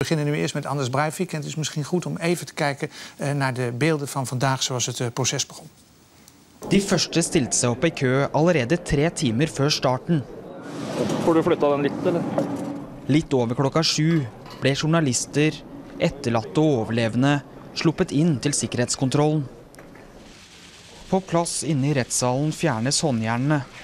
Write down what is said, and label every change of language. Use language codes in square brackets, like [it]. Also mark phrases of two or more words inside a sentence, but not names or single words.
[nl] beginnen nu eerst met Anders Breivik. En het is misschien goed om even te kijken naar de beelden van vandaag zoals het proces begon. [no] De første stilte seg opp i kø allerede 3 timer før starten. Får du flytta den litt, eller? Litt over klokka 7 ble journalister, etterlatte og overlevende sluppet inn til sikkerhetskontrollen. På plass inne i rettssalen fjernes håndjernene.